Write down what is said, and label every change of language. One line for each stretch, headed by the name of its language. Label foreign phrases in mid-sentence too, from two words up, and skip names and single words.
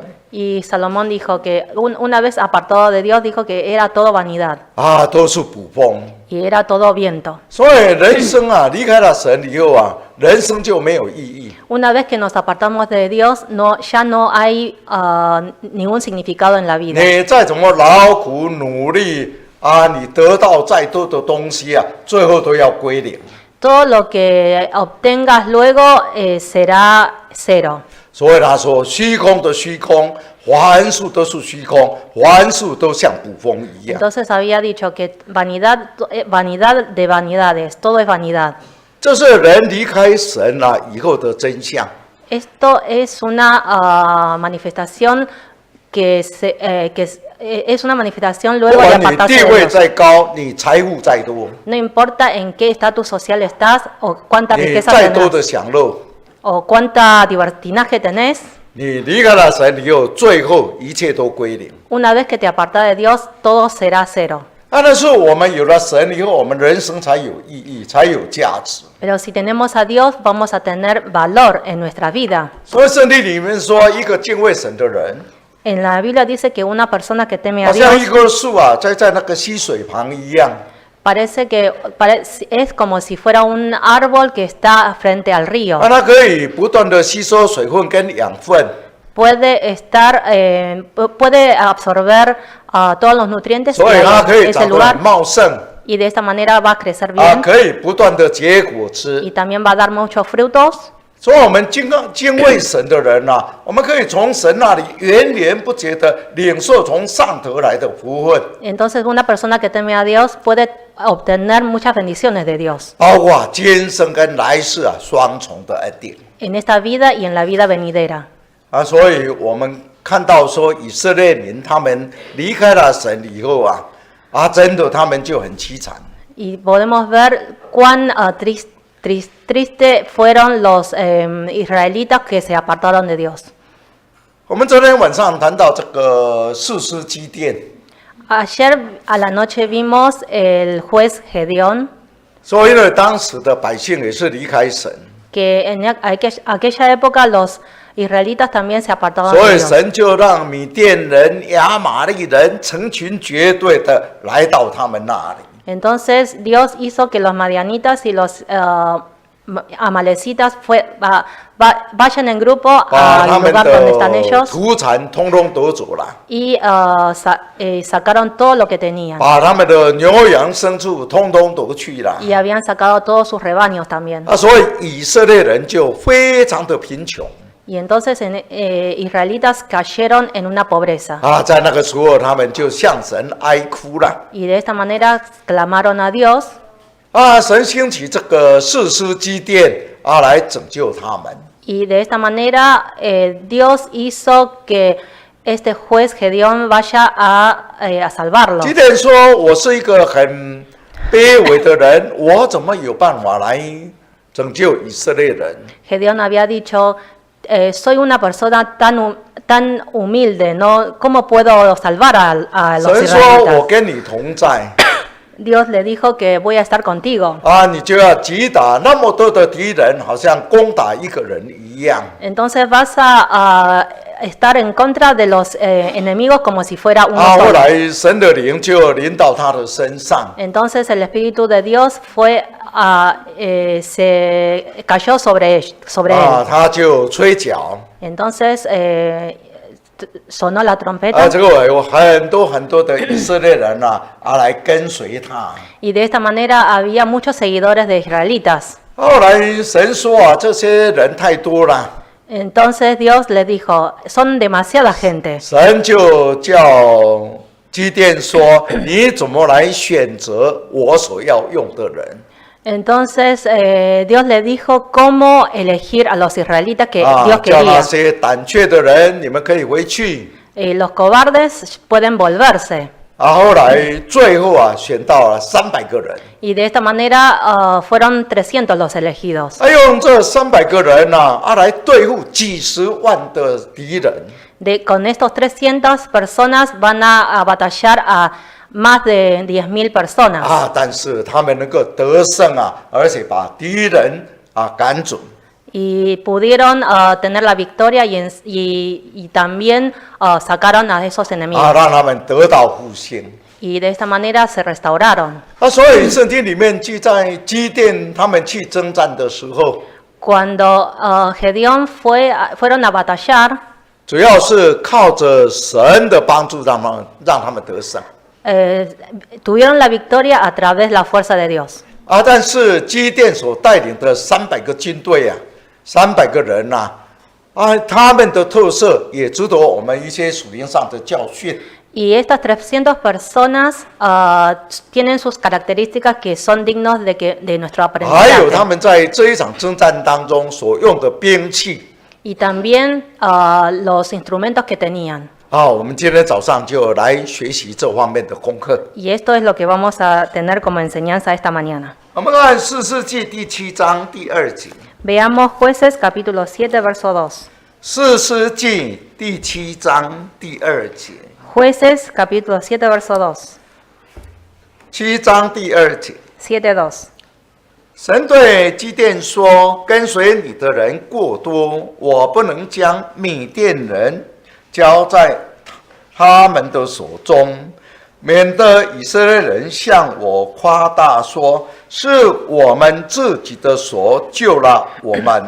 Spanish: Y Salomón dijo que una vez apartado de Dios, dijo que era todo vanidad
Chinese: 都是捕风。
Spanish: y era todo viento.
Chinese: 所以人生离开了神以后人生就没有意义。
Spanish: Una vez que nos apartamos de Dios, ya no hay ningún significado en la vida.
Chinese: 你再怎么劳苦努力你得到再多的东西最后都要归零。
Spanish: todo lo que obtengas luego será cero.
Chinese: 所以他说，虚空的虚空，凡事都是虚空，凡事都像捕风一样。
Spanish: Entonces había dicho que vanidad, vanidad de vanidades, todo es vanidad.
Chinese: 这是人离开神以后的真相。
Spanish: Esto es una manifestación que es una manifestación
Chinese: 不
Spanish: luego de
Chinese: 管你
Spanish: apartarse
Chinese: 地
Spanish: de
Chinese: 位
Spanish: Dios.
Chinese: 再高，你财富再多，
Spanish: No importa en qué estatus social estás o cuánta
Chinese: 你
Spanish: riqueza
Chinese: 再多
Spanish: tenés
Chinese: 的享乐，
Spanish: o cuánta libertinaje tenés,
Chinese: 你离开了神以后，最后一切都归零。
Spanish: una vez que te apartas de Dios, todo será cero.
Chinese: 那是我们有了神以后，我们人生才有意义，才有价值。
Spanish: Pero si tenemos a Dios, vamos a tener valor en nuestra vida.
Chinese: 所以圣经里面说，一个敬畏神的人，
Spanish: En la Biblia dice que una persona que teme
Chinese: 好
Spanish: a
Chinese: 像一
Spanish: Dios
Chinese: 棵树在那个溪水旁一样。
Spanish: parece que es como si fuera un árbol que está frente al río.
Chinese: 它可以不断的吸收水分跟养分，
Spanish: Puede absorber todos los nutrientes
Chinese: 所以它可以
Spanish: de
Chinese: 长
Spanish: ese
Chinese: 得
Spanish: lugar
Chinese: 很茂盛，
Spanish: y de esta manera va a crecer bien
Chinese: 可以不断的结果子
Spanish: y。también va a dar muchos frutos.
Chinese: 所以，我们敬畏神的人我们可以从神那里源源不绝的领受从上头来的福分，
Spanish: Entonces una persona que teme a Dios puede obtener muchas bendiciones de Dios
Chinese: 包括今生跟来世双重的恩典。
Spanish: en esta vida y en la vida venidera.
Chinese: 所以我们看到说以色列民他们离开了神以后真的他们就很凄惨。
Spanish: Y podemos ver cuán triste fueron los israelitas que se apartaron de Dios.
Chinese: 我们昨天晚上谈到这个士师基甸，
Spanish: Ayer a la noche vimos el juez Gedeón,
Chinese: 所以呢，当时的百姓也是离开神，
Spanish: que en aquella época los israelitas también se apartaban
Chinese: 所
Spanish: de
Chinese: 以
Spanish: Dios.
Chinese: 神就让米甸人、亚玛力人成群结队的来到他们那里。
Spanish: Entonces Dios hizo que los madianitas y los amalecitas vayan en grupo
Chinese: 把他
Spanish: al
Chinese: 们
Spanish: lugar donde
Chinese: 的
Spanish: están ellos
Chinese: 土产通通夺走了，
Spanish: y sacaron todo lo que tenían.
Chinese: 把他们的牛羊牲畜通通夺去了。
Spanish: Y habían sacado todos sus rebaños también.
Chinese: 所以以色列人就非常的贫穷
Spanish: Y entonces israelitas cayeron en una pobreza.
Chinese: 在那个时候他们就向神哀哭了
Spanish: Y de esta manera clamaron a Dios.
Chinese: 神兴起这个士师基甸来拯救他们。
Spanish: Y de esta manera Dios hizo que este juez Gedeón vaya a salvarlo.
Chinese: 基甸说：“我是一个很卑微的人，我怎么有办法来拯救以色列人？
Spanish: Gedeón había dicho, soy una persona tan humilde, ¿no? ¿Cómo puedo salvar a los
Chinese: 神说：“我
Spanish: israelitas?
Chinese: 跟你同在
Spanish: Dios le dijo que voy a estar contigo.
Chinese: 你就要击打那么多的敌人，好像攻打一个人一样。
Spanish: Entonces vas a estar en contra de los enemigos como si fuera uno
Chinese: 后
Spanish: solo.
Chinese: 来神的灵就临到他的身上，
Spanish: Entonces el Espíritu de Dios se cayó sobre él.
Chinese: 他就吹角，
Spanish: Entonces sonó la trompeta
Chinese: 这个有很多的以色列人来跟随他。
Spanish: y de esta manera había muchos seguidores de israelitas.
Chinese: 后来神说这些人太多了，
Spanish: Entonces Dios le dijo, son demasiada gente.
Chinese: 神就叫基甸说：“你怎么来选择我所要用的人？”
Spanish: Entonces Dios le dijo cómo elegir a los israelitas que Dios
Chinese: 叫那
Spanish: quería.
Chinese: 些胆怯的人，你们可以回去。
Spanish: Los cobardes pueden volverse.
Chinese: 后来最后选到了300个人，
Spanish: Y de esta manera fueron 300 los elegidos.
Chinese: 用这300个人来对付几十万的敌人。
Spanish: Con estos 300 personas van a batallar a más de 10.000 personas.
Chinese: 但是他们能够得胜而且把敌人赶走。
Spanish: Y pudieron tener la victoria y también sacaron a esos enemigos.
Chinese: 让他们得到复兴。
Spanish: Y de esta manera se restauraron.
Chinese: 所以圣经里面记载基甸他们去征战的时候，
Spanish: Cuando Gedeón fueron a batallar,
Chinese: 主要是靠着神的帮助让他们得胜。
Spanish: tuvieron la victoria a través de la fuerza de Dios.
Chinese: 但是基甸所带领的300个军队300个人他们的特色也值得我们一些属灵上的教训。
Spanish: Y estas 300 personas tienen sus características que son dignos de nuestro
Chinese: 还有他
Spanish: aprendizaje.
Chinese: 们在这一场征战当中所用的兵器
Spanish: Y también los instrumentos que tenían.
Chinese: 我们今天早上就来学习这方面的功课。
Spanish: Y esto es lo que vamos a tener como enseñanza esta mañana.
Chinese: 我们看士师记第7章第2节。
Spanish: Veamos Jueces capítulo 7, verso 2.
Chinese: 士师记第7章第2节。
Spanish: Jueces capítulo 7, verso 2.
Chinese: 7 章第2节。
Spanish: 7:2.
Chinese: 神对基甸说：“跟随你的人过多，我不能将米甸人交在他们的手中，免得以色列人向我夸大说，是我们自己的手救了我们。”